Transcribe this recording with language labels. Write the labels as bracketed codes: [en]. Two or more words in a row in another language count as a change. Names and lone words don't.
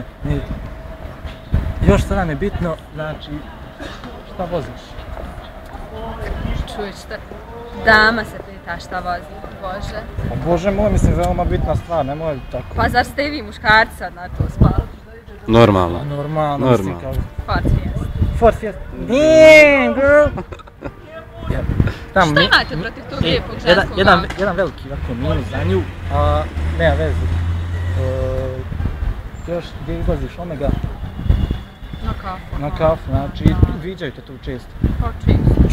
[bs] Još što nam je bitno, znači, šta voziš? Čuješ šta, dama se pita šta vozi, Bože. O Bože moj, mislim, veoma bitna stvar, nemoj tako. Pa zar ste i vi muškarci sad na to spali? Normalno. Normalno, mislim kao... Ford Fiesta. Ford Fiesta. [en] Damn, girl! [bs] Šta imate protiv tog lijepog ženskog auta? Jedan veliki ovako minus za nju, a nema veze. Još gdje izlaziš Omega? Na kafu. Na kafu, znači viđaju te tu često. Pa čisto.